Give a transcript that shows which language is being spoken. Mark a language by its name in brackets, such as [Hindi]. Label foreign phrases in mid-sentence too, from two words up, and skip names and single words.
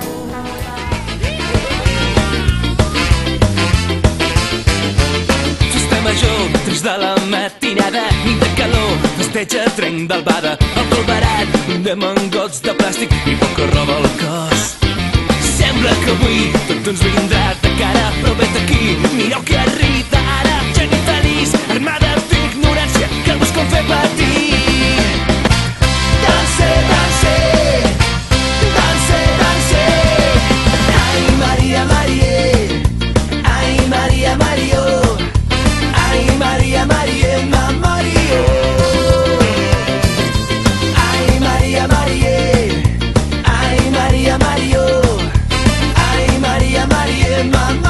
[Catalan] Festa major, 3 de la matinada, nit de calor, festeja trenc d'albada, el col barat de mangots de plàstic i poca roba al cos. Sembla que avui tot ens vindrà de cara, però vet aquí, mireu que arriba ara, gent infeliç, armada d'ignorància, que busca fer patir. [French] Danse, danse, danse, danse, ai Maria, Maria, ai Maria, Mario, ai Maria, Maria, ma Mario, ai Maria, Maria, ai Maria, Mario, ai Maria, Maria, ma